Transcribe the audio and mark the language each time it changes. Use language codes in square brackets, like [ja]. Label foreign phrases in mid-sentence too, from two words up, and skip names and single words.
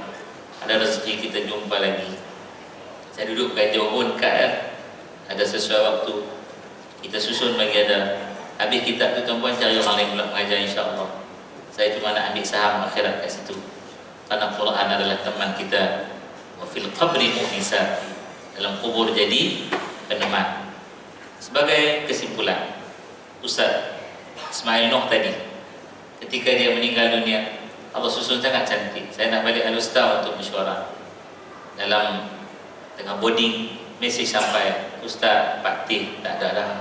[ms] Ada rezeki kita jumpa lagi. Saya duduk kat Johor pun ada sesuai waktu kita susun bagi ada habis kitab tu tuan-puan, cari orang lain pula mengajar insya-Allah. Saya cuma nak ambil saham akhirat kat situ, kerana Quran adalah teman kita. [ar] وفي القبر مؤنسا, [ms] dalam kubur jadi peneman. Sebagai kesimpulan, Ustaz Ismail Noh tadi ketika dia meninggal dunia, Allah susun sangat cantik. Saya nak balik Al-Ustaz untuk mesyuarah. Dalam tengah boarding, mesej sampai, Ustaz Pak Tih tak ada dah.